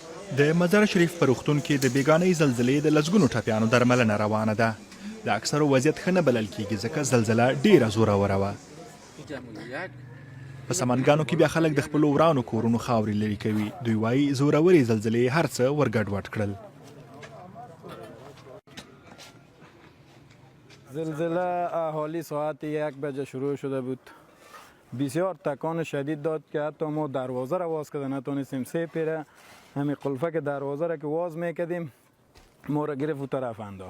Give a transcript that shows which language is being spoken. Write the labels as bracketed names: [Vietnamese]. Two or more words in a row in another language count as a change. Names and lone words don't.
[Pashto] د مزار شریف په روغتون کې د بېګانۍ زلزلې د لسګونو ټپیانو درملنه روانه ده. د اکثرو وضعیت ښه نه بلل کېږي ځکه زلزله ډېره زوروره وه. په سمنګانو کې بیا خلک د خپلو ورانو کورونو خاورې لرې کوي. دوی وایي زورورې زلزلې هر څه ورګډوډ کړل. [Persian] زلزله حالی ساعت 1 بجه شروع شده بود. بسیار تکان شدید داد که حتی ما دروازه را باز کرده نتونستیم. 3 پیره همین قلفه که دروازه را که باز میکردیم ما را گرفت و طرف انداخت.